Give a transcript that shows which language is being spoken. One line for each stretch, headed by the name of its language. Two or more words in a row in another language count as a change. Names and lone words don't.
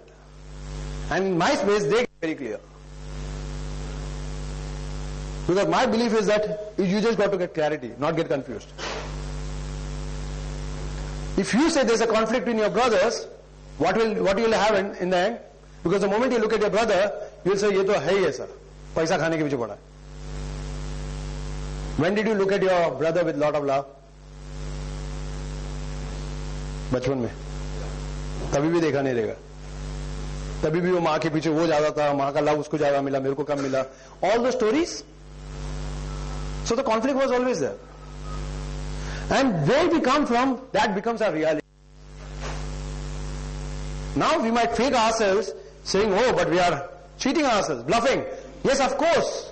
English: And in my space, they get very clear. Because my belief is that you just got to get clarity, not get confused. If you say there's a conflict in your brothers, what you will have in the end? Because the moment you look at your brother, you will say,
Hindi: ये तो है ऐसा, पैसा खाने के पीछे पड़ा है.
English: When did you look at your brother with lot of love?
Hindi: बचपन में तभी भी देखा नहीं रहेगा, तभी भी वो माँ के पीछे वो ज्यादा था, माँ का लव उसको ज्यादा मिला, मेरे को कम मिला.
English: All those stories. So the conflict was always there. And where we come from, that becomes our reality. Now we might fake ourselves saying, oh, but we are cheating ourselves, bluffing. Yes, of course.